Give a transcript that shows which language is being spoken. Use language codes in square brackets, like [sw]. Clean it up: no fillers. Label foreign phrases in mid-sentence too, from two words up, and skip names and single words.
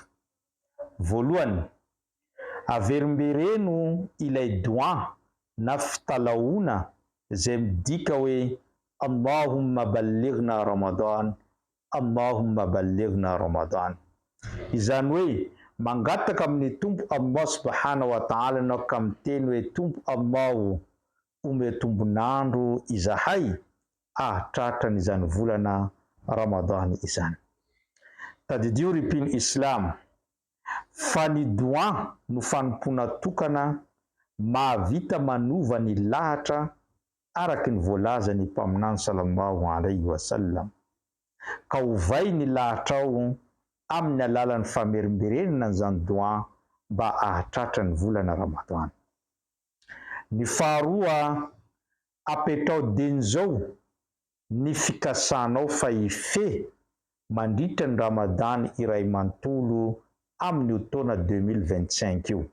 [mg] Voalohany, averimbereno ilay doa na fitalaona izay midika hoe [ar] اللهم بلغنا رمضان, اللهم بلغنا رمضان. [mg] Izany hoe mangataka amin'ny tompo [ar] الله سبحانه وتعالى [mg] na ka miteny hoe tompo Allahu ome tombonandro izahay ahatratra n'izany volana Ramadan izany. Tadidio ripino Islam fa ny doa no fanompoana tokana mahavita manova ny lahatra araky ny voalaza ny mpaminany [ar] صلى الله عليه وسلم. [mg] Ka ovay ny lahatrao amin'ny alalan'ny famerimberenana n'izany doa mba ahatratra ny volana Ramadan. Ny faharoa, apetrao denizao ny fikasanao fa ife mandritra ny Ramadan iray manontolo amin'ny taona 2025 io.